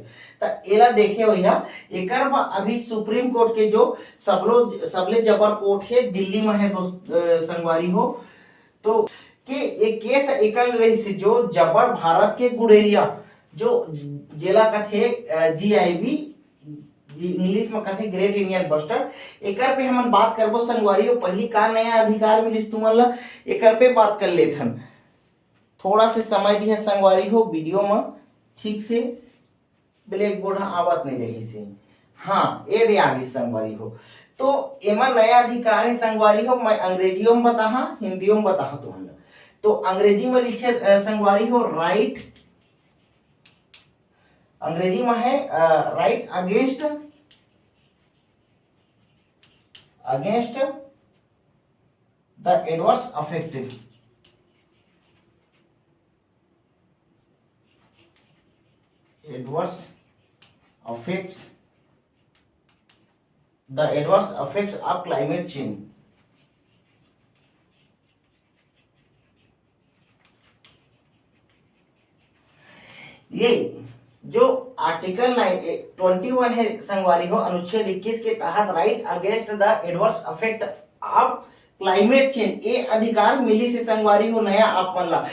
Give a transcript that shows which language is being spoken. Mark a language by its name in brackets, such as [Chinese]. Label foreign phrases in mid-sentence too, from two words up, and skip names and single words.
[Chhattisgarhi] तो एला देखे हो या एकर में अभी सुप्रीम कोर्ट के जो सबले जबर कोर्ट है दिल्ली में है दोस्त संगवारी हो, तो के एक केस एकल रही से जो जबर भारत के गुड़ेरिया जो जेला कथे जीआईबी इंग्लिश में कथे [English] Great Indian Bustard, [Chhattisgarhi] एकर पे हमन बात करबो संगवारी हो। पहली का नया अधिकार मिलिस तुमन ला एकर पे बात कर लेथन। थोड़ा से समय दी है संगवारी हो वीडियो में ठीक से ब्लैक बोर्ड आवत नहीं रही से। हाँ ये दे आगे संगवारी हो। तो एमा नया अधिकार है संगवारी हो, मैं अंग्रेजियों में बताहा हिंदियों में बताहा तुमन ला। तो अंग्रेजी में लिखे संगवारी हो राइट, अंग्रेजी में है [English] right against the adverse affected, adverse effects of climate change। [Chhattisgarhi] ये जो आर्टिकल 21 है संगवारी हो, अनुच्छेद 21 के तहत [English] right against the adverse affect of climate change [Chhattisgarhi] ये अधिकार मिली से संगवारी हो नया आप मन ला।